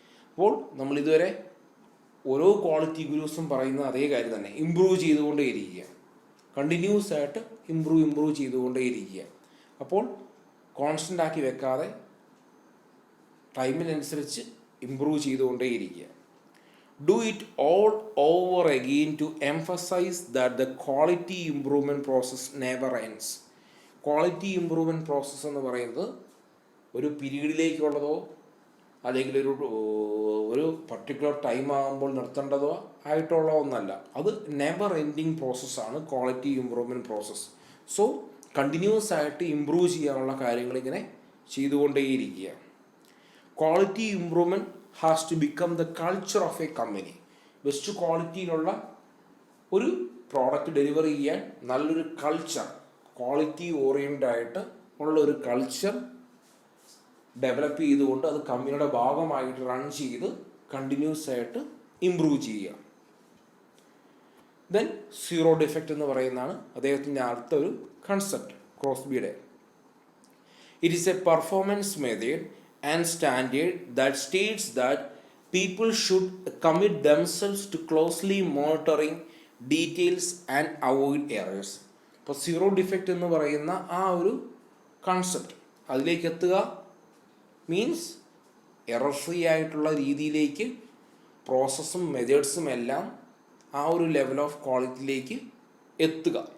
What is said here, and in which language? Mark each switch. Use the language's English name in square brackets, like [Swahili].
[Malayalam] അപ്പോൾ നമ്മൾ ഇതുവരെ ഓരോ ക്വാളിറ്റി ഗുരൂസും പറയുന്ന അതേ കാര്യം തന്നെ, ഇമ്പ്രൂവ് ചെയ്തുകൊണ്ടേയിരിക്കുക, കണ്ടിന്യൂസ് ആയിട്ട് ഇമ്പ്രൂവ് ചെയ്തുകൊണ്ടേയിരിക്കുക. അപ്പോൾ കോൺസ്റ്റൻ്റ് ആക്കി വെക്കാതെ ടൈമിനനുസരിച്ച് improve ചെയ്തുകൊണ്ടേയിരിക്കുക. [English] Do it all over again to emphasize that the quality improvement process never ends. [Malayalam] Quality improvement process എന്ന് പറയുന്നത് ഒരു പീരീഡിലേക്കുള്ളതോ അല്ലെങ്കിൽ ഒരു പർട്ടിക്കുലർ ടൈം ആകുമ്പോൾ നിർത്തേണ്ടതോ ആയിട്ടുള്ള ഒന്നല്ല. അത് നെവർ എൻഡിങ് പ്രോസസ്സാണ് quality improvement process. So continuous ആയിട്ട് ഇമ്പ്രൂവ് ചെയ്യാനുള്ള കാര്യങ്ങൾ ഇങ്ങനെ ചെയ്തുകൊണ്ടേയിരിക്കുക. [English] Quality improvement has to become the culture of a company. [Malayalam] Best ക്വാളിറ്റിയിലുള്ള ഒരു പ്രോഡക്റ്റ് ഡെലിവർ ചെയ്യാൻ നല്ലൊരു കൾച്ചർ, ക്വാളിറ്റി ഓറിയൻറ്റഡ് ആയിട്ട് ഉള്ള ഒരു കൾച്ചർ ഡെവലപ്പ് ചെയ്തുകൊണ്ട് അത് കമ്പനിയുടെ ഭാഗമായിട്ട് റൺ ചെയ്ത് കണ്ടിന്യൂസ് ആയിട്ട് ഇമ്പ്രൂവ് ചെയ്യുക. ദെൻ സീറോ ഡിഫക്റ്റ് എന്ന് പറയുന്നതാണ് അദ്ദേഹത്തിൻ്റെ അടുത്തൊരു concept, ക്രോസ്ബിയുടെ. [English] It is a performance method and standard that states that people should commit themselves to closely monitoring details and avoid errors. [Malayalam] ഇപ്പോൾ സീറോ ഡിഫക്റ്റ് എന്ന് പറയുന്ന ആ ഒരു കൺസെപ്റ്റ് അതിലേക്ക് എത്തുക മീൻസ് എറർ ഫ്രീ ആയിട്ടുള്ള രീതിയിലേക്ക് പ്രോസസ്സും മെത്തേഡ്സും എല്ലാം ആ ഒരു ലെവൽ ഓഫ് ക്വാളിറ്റിയിലേക്ക് എത്തുക.